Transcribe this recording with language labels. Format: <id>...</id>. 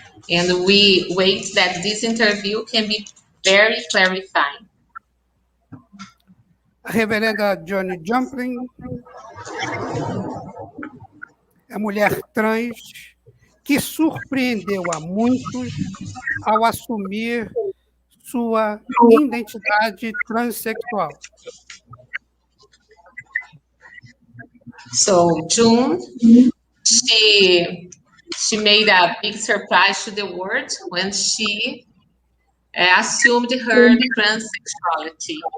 <en>and we wait that this interview can be very clarifying.</en> <pt>A reverenda Johnny Jumplin é mulher trans que surpreendeu a muitos ao assumir sua identidade transexual.</pt> <en>So June, she made a big surprise to the world when she assumed her transsexuality.</en>